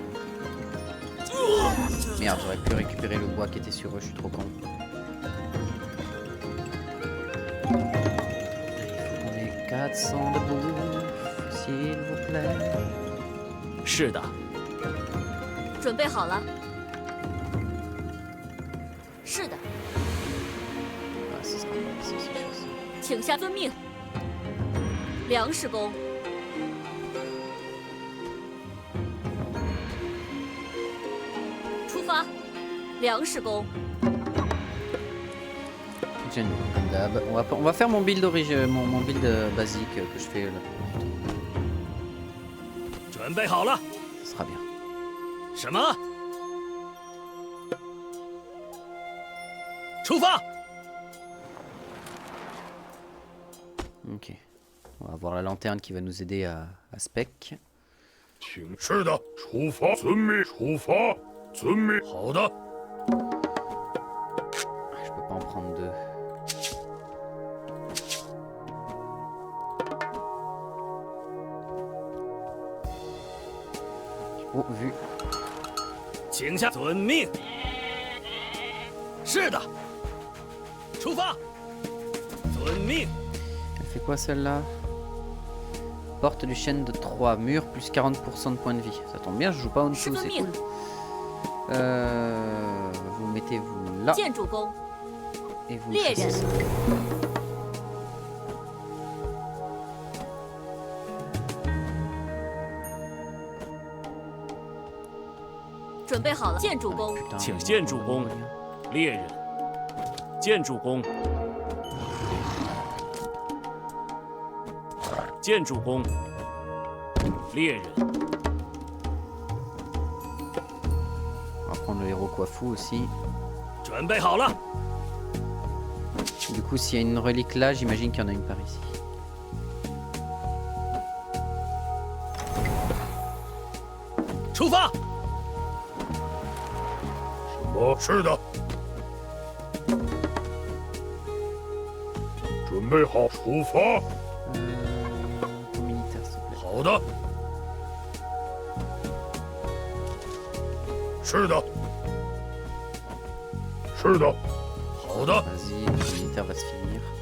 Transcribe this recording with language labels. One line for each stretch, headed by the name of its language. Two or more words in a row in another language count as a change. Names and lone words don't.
French: Merde, j'aurais pu récupérer le bois qui était sur eux, je suis trop con. Il faut qu'on ait 400 de bouffe, s'il vous plaît.
Chinese: 是的，准备好了。是的，
French: Ah, ce sera pas ça, c'est sûr, ça.
Chinese: 请下遵命。粮食工，出发。粮食工，
French: Génial, comme d'hab. On va faire mon build, mon build basique que je fais là.
Chinese: 准备好了。
French: Ce sera bien.
Chinese: 什么？出发！
French: Ok. On va avoir la lanterne qui va nous aider à spec.
Chinese: 请是的，出发，遵命，出发，遵命。好的，
French: Je peux pas en prendre deux. Oh, vu.
Chinese: 请下遵命。是的。出发。遵命。
French: Elle fait quoi celle-là? Porte du chêne de 3 murs plus 40% de points de vie. Ça tombe bien, je joue pas en dessous, c'est cool. Vous mettez-vous là
Chinese: 建筑工，
French: et vous Les chassez ça.
Chinese: 准备好了。建筑工，
French: Putain,
Chinese: 请建筑工，猎人，建筑工，建筑工，猎人，
French: On va prendre le héros coiffou aussi.
Chinese: 准备好了。
French: Du coup, s'il y a une relique là, j'imagine qu'il y en a une par ici.
Chinese: 出发。什么？是的。准备好，出发。
French: Militaire, s'il te plaît.
Chinese: 好的。是的。是的。好的。
French: Vas-y, le militaire va se finir.